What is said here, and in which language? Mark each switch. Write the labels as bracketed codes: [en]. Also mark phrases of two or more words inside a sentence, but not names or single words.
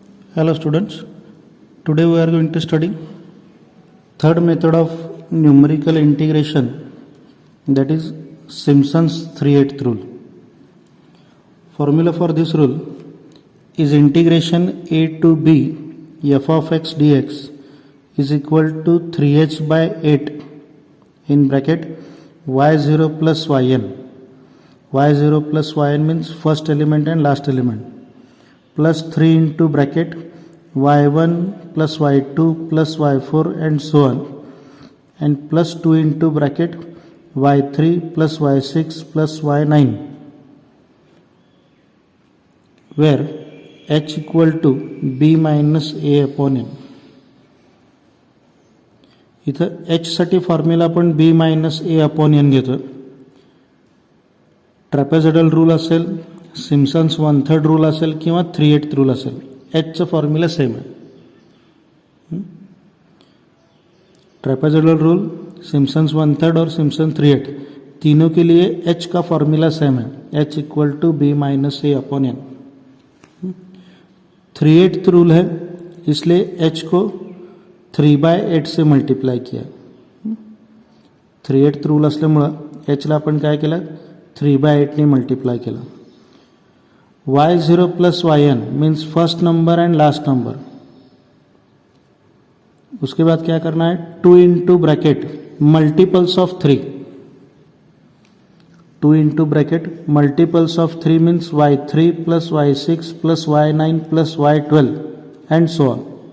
[en] Hello students, today we are going to study third method of numerical integration, that is Simpson's 3/8 rule. Formula for this rule is integration a to b f of x dx is equal to 3h by 8 in bracket y0 plus yn. y0 plus yn means first element and last element, plus 3 into bracket y1 plus y2 plus y4 and so on, and plus 2 into bracket y3 plus y6 plus y9, where h equal to b minus a upon n. [mr] इथं h साठी फॉर्म्युला आपण [en] b minus a upon n [mr] घेतो. [en] trapezoidal rule [mr] असेल, सिम्पसन्स 1/3 रूल असेल किंवा 3/8 रूल असेल, h चा [en] formula same [mr] आहे. [en] trapezoidal rule, [hi] सिम्पसन्स 1/3 और सिम्पसन 3/8 तीनों के लिए h का [en] formula same [hi] है, [en] h equal to b minus a upon n. [hi] 3/8 रूल है इसलिए h को 3/8 से मल्टिप्लाय किया. [mr] 3/8 रूल असल्यामुळं h ला आपण काय केलं, 3/8 ने मल्टिप्लाय केलं. [en] y0 plus yn means first number and last number. [hi] उसके बाद क्या करना है, [en] 2 into bracket multiples of 3. 2 into bracket multiples of 3 means y3 plus y6 plus y9 plus y12 and so on.